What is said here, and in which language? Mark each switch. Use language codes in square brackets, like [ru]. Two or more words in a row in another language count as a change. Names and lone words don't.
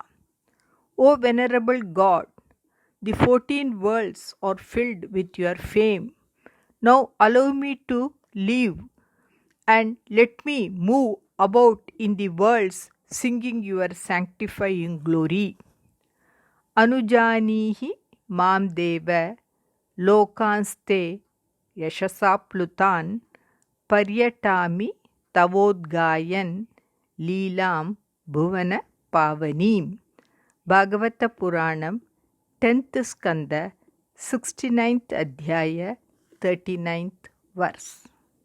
[en] O venerable God, the 14 worlds are filled with your fame. Now allow me to live and let me move about in the worlds singing your sanctifying glory. [sa] अनुजानीहि मां देव लोकांस्ते यशसा प्लुतान् पर्यटामि तवोद्गायन् लीलां भुवन पावनीम्. [en] Bhagavata Puranam, 10th Skanda, 69th Adhyaya, 39th verse.